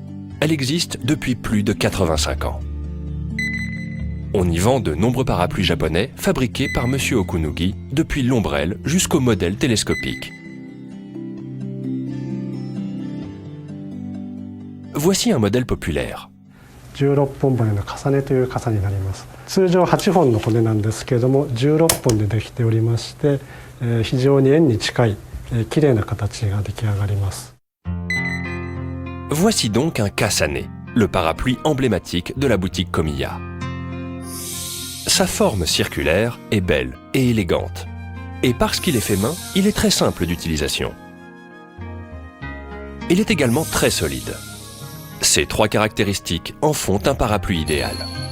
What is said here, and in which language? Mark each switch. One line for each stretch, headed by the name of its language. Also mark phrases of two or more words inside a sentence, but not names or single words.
French: Elle existe depuis plus de 85 ans. On y vend de nombreux parapluies japonais fabriqués par Monsieur Okunugi, depuis l'ombrelle jusqu'au modèle télescopique. Voici un modèle populaire.
Japanese: 16 本骨の重ねという傘になります。通常8本の骨なんですけれども、16本でできておりまして、非常に円に近い綺麗な形が出来上がります。
French: Voici donc un kasane, le parapluie emblématique de la boutique Komiya. Sa forme circulaire est belle et élégante. Et parce qu'il est fait main, il est très simple d'utilisation. Il est également très solide. Ces trois caractéristiques en font un parapluie idéal.